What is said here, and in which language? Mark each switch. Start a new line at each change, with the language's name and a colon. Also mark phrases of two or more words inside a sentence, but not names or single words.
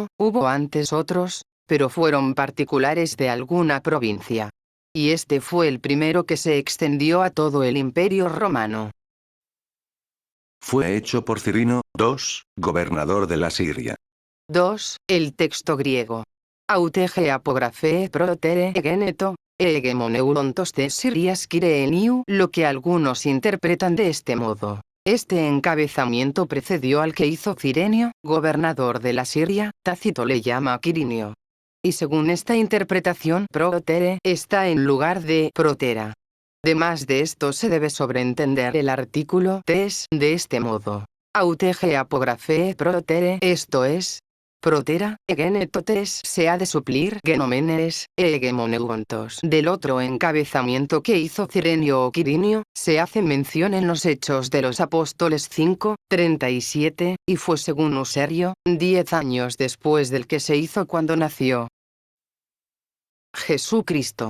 Spanish: Hubo antes otros, pero fueron particulares de alguna provincia. Y este fue el primero que se extendió a todo el imperio romano. Fue hecho por Cirino, 2, gobernador de la Siria. 2. El texto griego.
Greek: Αὕτη γε ἀπογραφὴ πρωτέρη ἐγένετο, ἡγεμονεύοντος δὲ Συρίας Κυρηνίου,
Spanish: lo que algunos interpretan de este modo. Este encabezamiento precedió al que hizo Cirenio, gobernador de la Siria, Tácito le llama Quirinio. Y según esta interpretación, protere está en lugar de protera. Demás de esto se debe sobreentender el artículo tes de este modo.
Greek: Αὕτη γε ἀπογραφὴ πρωτέρη,
Spanish: esto es, protera, egenetotes se ha de suplir
Greek: γενομένης, ἡγεμονεύοντος.
Spanish: Del otro encabezamiento que hizo Cirenio o Quirinio, se hace mención en los Hechos de los Apóstoles 5:37, y fue según Userio, 10 años después del que se hizo cuando nació Jesucristo.